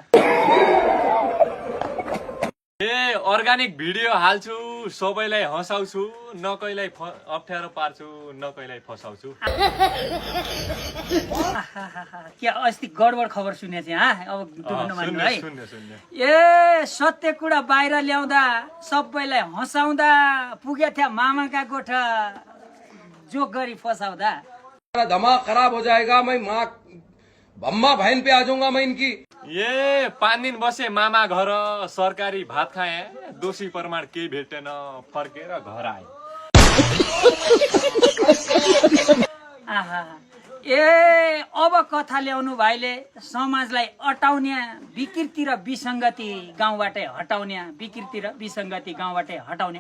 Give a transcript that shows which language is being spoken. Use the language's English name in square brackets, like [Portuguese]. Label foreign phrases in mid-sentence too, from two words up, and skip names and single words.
[English] organic video [Nepali] हाल्छु सबैलाई हँसाउँछु न कहिल्यै अप्ठ्यारो पार्छु न कहिल्यै फसाउँछु। के अस्ति गडबड खबर सुने चाहिँ अब मान्नु है। सत्य कुरा बाहिर ल्याउँदा सबैलाई हँसाउँदा पुगे थियो मामाका गोठा जोक गरी फसाउँदा। [Hindi] दिमाग खराब हो जाएगा, मैं माँ बम्मा बहन पे आ जाऊंगा मैं इनकी। [Nepali] 5 दिन बसे मामा घर सरकारी भात खाए दोषी प्रमाण केही भेटेन फर्केर घर आए। अब कथा ल्याउनु भाइले समाजलाई अटाउने विकृति र विसङ्गति गाउँबाटै हटाउने विकृति र विसङ्गति गाउँबाटै हटाउने।